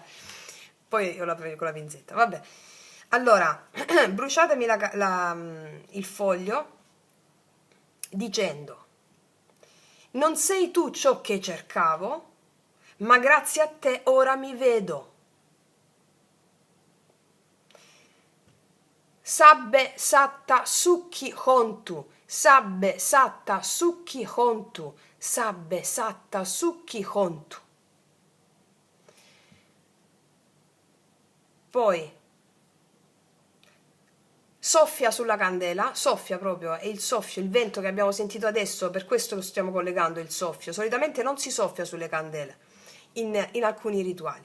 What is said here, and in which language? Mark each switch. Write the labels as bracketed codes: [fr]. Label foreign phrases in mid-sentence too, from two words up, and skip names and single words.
[it] Poi io la prendo con la pinzetta. Vabbè. Allora, bruciatemi il foglio dicendo: non sei tu ciò che cercavo, ma grazie a te ora mi vedo. [pi] Sabbe satta sukhi hontu, sabbe satta sukhi hontu, sabbe satta sukhi hontu. [it] Poi soffia sulla candela, soffia proprio, è il soffio, il vento che abbiamo sentito adesso, per questo lo stiamo collegando, il soffio. Solitamente non si soffia sulle candele in alcuni rituali.